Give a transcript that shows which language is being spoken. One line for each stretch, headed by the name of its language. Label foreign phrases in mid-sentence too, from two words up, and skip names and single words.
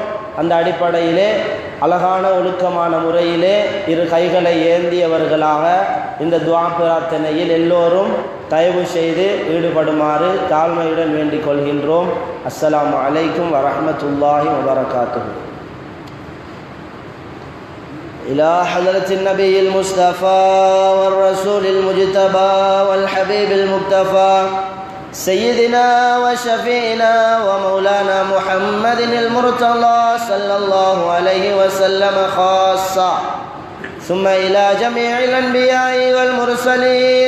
Tamil: அந்த அடிப்படையிலே அழகான ஒழுக்கமான முறையிலே இரு கைகளை ஏந்தியவர்களாக இந்த துஆ பிரார்த்தனையில் எல்லோரும் தயவு செய்து ஈடுபடுமாறு தாழ்மையுடன் வேண்டிக் கொள்கின்றோம்.
Arabic: السلام عليكم ورحمة الله وبركاته. إلى حضرة النبي المصطفى والرسول المجتبى والحبيب المكتفى سيدنا وشفينا ومولانا محمد المرتضى صلى الله عليه وسلم خاصة، ثم إلى جميع الأنبياء والمرسلين